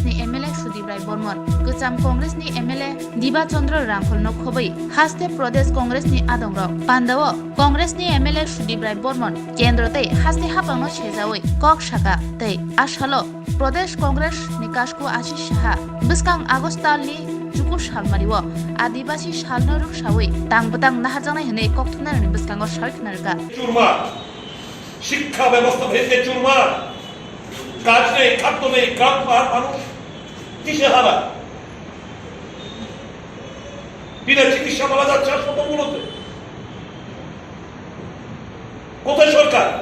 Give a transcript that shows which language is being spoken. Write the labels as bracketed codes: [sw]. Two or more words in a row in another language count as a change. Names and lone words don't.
[trp] ni MLA Sudip Rai Bormon Kucham Congress ni MLA Diba Chandra Rangkhol no khobai haste Pradesh Congress ni adongro pandao Congress ni MLA Sudip Rai Bormon kendro tei haste hapang no chhejawi kok shaka tei ashalo Pradesh Congress ni kashku Ashish Saha biskang Agostal ni Chuku Shalmariwo Adibasi Shalnoruk Shawi Tangbutang Nahajanai Hene Koktunar ni Biskango Sharknarga [bn] চুরমার শিক্ষা ব্যবস্থা ভেঙে চুরমার কাজ নেই খাদ্য নেই গ্রাম পাহাড় মানুষ কিসে হারা বিনা চিকিৎসা মারা যাচ্ছে হাসপাতালগুলোতে কোথায় সরকার